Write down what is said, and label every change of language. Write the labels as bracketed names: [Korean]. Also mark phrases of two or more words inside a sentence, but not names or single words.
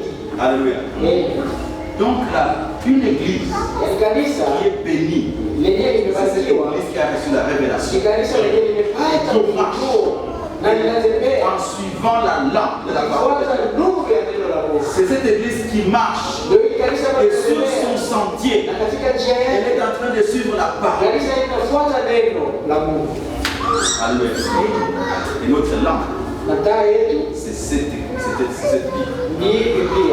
[French] Alléluia. Amen. Donc là, une église [Swahili] Yaani kanisa [French] qui est bénie, [Swahili] lenyewe [French] c'est cette [Swahili] limebarikiwa, [French] église qui a reçu la [Swahili] ni [French] révélation [Swahili] kanisa lenyewe limepata ufunuo na linatembea [French] en suivant la lampe de la parole de [Swahili] kufuata [French] Dieu. [Swahili] nuru ya neno la Mungu. [French] C'est cette église qui marche [Swahili] Ndio ile [French] Et sur son sentier, elle est en train de suivre la parole. Alléluia. Et notre lampe, c'est cette Bible.